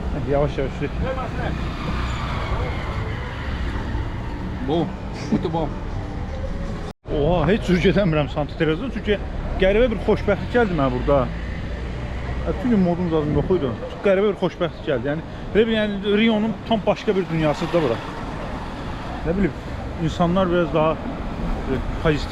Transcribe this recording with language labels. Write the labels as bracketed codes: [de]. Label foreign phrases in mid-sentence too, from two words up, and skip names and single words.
[az] Yavaş yavaş sür. [pt] Bom, muito bom. [az] Oha, heç cür gedəmirəm Santa Teresa çünki qəribə bir xoşbəxtlik gəldi mənə burada. Çünki modum zaten yox idi. Çox qəribə bir xoşbəxtlik gəldi. Yəni belə bir yəni Rio'nun tam başqa bir dünyasıdır da bura. Nə bilim, insanlar biraz daha pozitiv.